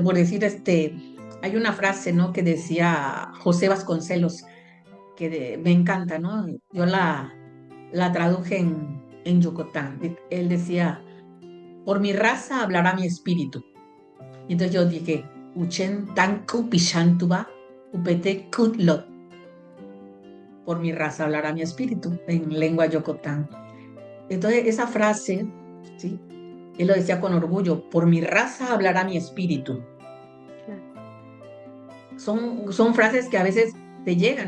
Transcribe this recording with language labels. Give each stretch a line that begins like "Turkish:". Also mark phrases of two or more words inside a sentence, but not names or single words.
Spanish: Por decir, hay una frase, ¿no?, que decía José Vasconcelos, que me encanta, ¿no? Yo la traduje en Yucatán. Él decía, por mi raza hablará mi espíritu. Y entonces yo dije,
Tabasco Chontal: Uchen tanku pishantuba upete kutlot.
Spanish: Por mi raza hablará mi espíritu, en lengua yocotán. Entonces esa frase, ¿sí?, él lo decía con orgullo, por mi raza hablará mi espíritu. Son frases que a veces te llegan.